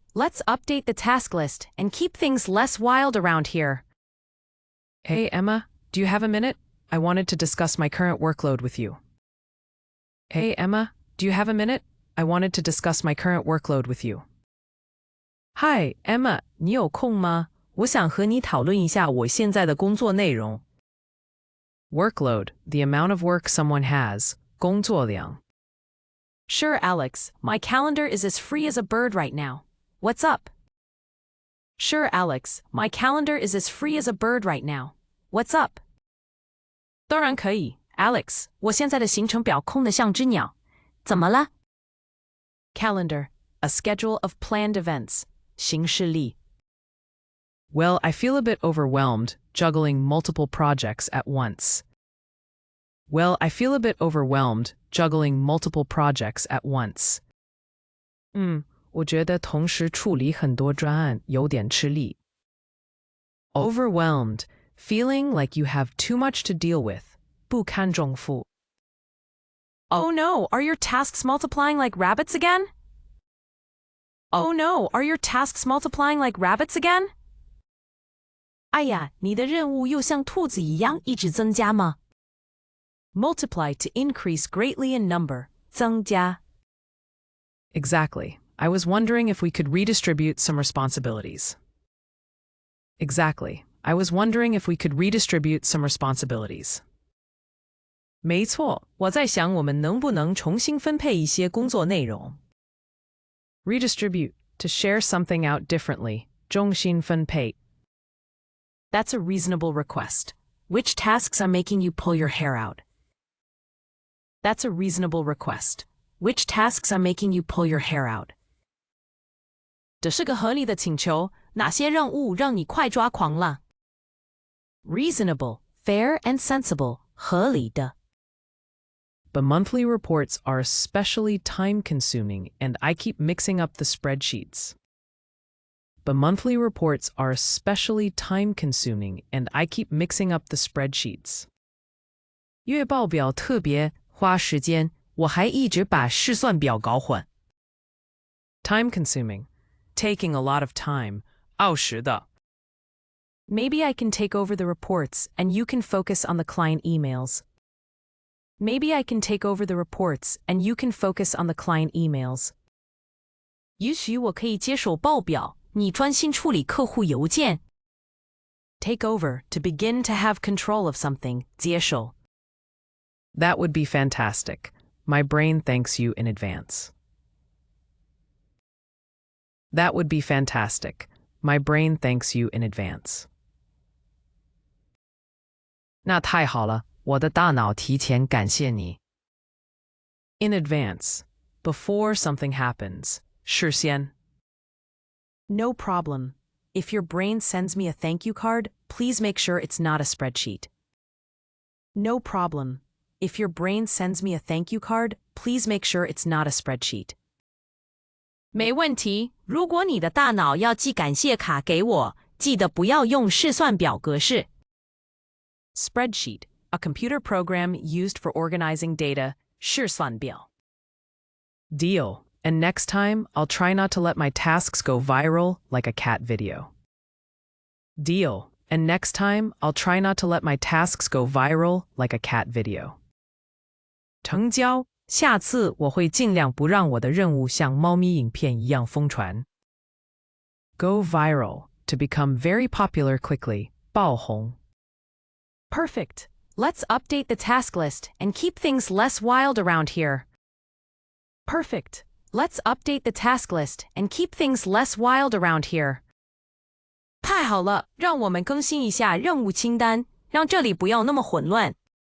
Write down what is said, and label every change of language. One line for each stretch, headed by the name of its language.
English: Let's update the task list and keep things less wild around here. Hey, Emma, do you have a minute? I wanted to discuss my current workload with you. Hey, Emma, do you have a minute? I wanted to discuss my current workload with you.
Chinese: Hi, Emma, 你有空吗？我想和你讨论一下我现在的工作内容。
English: Workload, the amount of work someone has,
Chinese: 工作量.
English: Sure, Alex. My calendar is as free as a bird right now. What's up? Sure, Alex. My calendar is as free as a bird right now. What's up?
Chinese: 当然可以
English: Alex.
Chinese: 我现在的行程表空得像只鸟。怎么了？
English: Calendar, a schedule of planned events.
Chinese: 行事历。
English: Well, I feel a bit overwhelmed, juggling multiple projects at once. Well, I feel a bit overwhelmed, juggling multiple projects at once.
Chinese: 我觉得同时处理很多专案有点吃力。
English: Overwhelmed, feeling like you have too much to deal with,
Chinese: 不堪重负。
English: Oh no, are your tasks multiplying like rabbits again? Oh no, are your tasks multiplying like rabbits again?
Chinese: 哎呀，你的任务又像兔子一样一直增加吗？
English: Multiply to increase greatly in number,
Chinese: 增加。
English: Exactly. I was wondering if we could redistribute some responsibilities. Exactly. I was wondering if we could redistribute some responsibilities.
Chinese: 没错，我在想我们能不能重新分配一些工作内容。
English: Redistribute, to share something out differently,
Chinese: 重新分配。
English: That's a reasonable request. Which tasks are making you pull your hair out? That's a reasonable request. Which tasks are making you pull your hair out?
Chinese: 这是个合理的请求，哪些任务让你快抓狂了？
English: Reasonable, fair and sensible,
Chinese: 合理的。
English: The monthly reports are especially time-consuming, and I keep mixing up the spreadsheets. The monthly reports are especially time-consuming, and I keep mixing up the spreadsheets.
Chinese: 月报表特别花时间，我还一直把试算表搞混。
English: Time-consuming, taking a lot of time,
Chinese: 耗时的。
English: Maybe I can take over the reports, and you can focus on the client emails. Maybe I can take over the reports, and you can focus on the client emails.
Chinese: 也许我可以接手报表，你专心处理客户邮件。
English: Take over, to begin to have control of something,
Chinese: 接手。
English: That would be fantastic. My brain thanks you in advance. That would be fantastic. My brain thanks you in advance.
Chinese: 那太好了，我的大脑提前感谢你。
English: In advance, before something happens,
Chinese: 事先。
English: No problem. If your brain sends me a thank you card, please make sure it's not a spreadsheet. No problem. If your brain sends me a thank you card, please make sure it's not a spreadsheet.
Chinese: 没问题，如果你的大脑要寄感谢卡给我，记得不要用试算表格式。
English: Spreadsheet, a computer program used for organizing data,
Chinese: 试算表。
English: Deal. And next time, I'll try not to let my tasks go viral like a cat video. Deal. And next time, I'll try not to let my tasks go viral like a cat video.
Chinese: 成交，下次我会尽量不让我的任务像猫咪影片一样疯传。
English: Go viral, to become very popular quickly,
Chinese: 爆红。
English: Perfect. Let's update the task list and keep things less wild around here. Perfect. Let's update the task list and keep things less wild around here.
Chinese: 太好了，让我们更新一下任务清单，让这里不要那么混乱。